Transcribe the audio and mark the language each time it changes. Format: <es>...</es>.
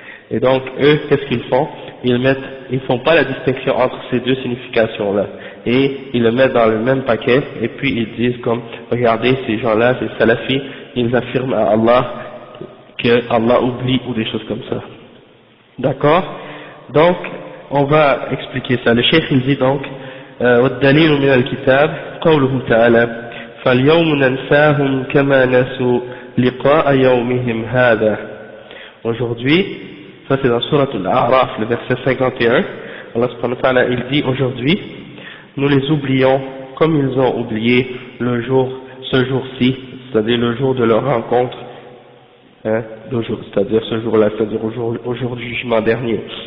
<fr>Et donc, eux, qu'est-ce qu'ils font? Ils font pas la distinction entre ces deux significations-là. Et ils le mettent dans le même paquet, et puis ils disent comme, regardez, ces gens-là, ces salafis, ils affirment à Allah que Allah oublie ou des choses comme ça. D'accord? Donc, on va expliquer ça. Le cheikh, il dit donc,</fr> <ar>وَالدَّلِيلُ مِنَ الْكِتَابِ قَوْلُهُ تَعَالَى فَالْيَوْمُ نَنْسَاهُمْ كَمَا نَسُوا لِقَاءَ يَوْمِهِمْ هَذَا.</ar> <fr>Aujourd'hui, ça c'est dans Surat al-A'raf, le verset 51, Allah subhanahu wa ta'ala, il dit aujourd'hui, nous les oublions comme ils ont oublié ce jour-ci, c'est-à-dire le jour de leur rencontre, c'est-à-dire ce jour-là, c'est-à-dire au jour du jugement dernier.</fr>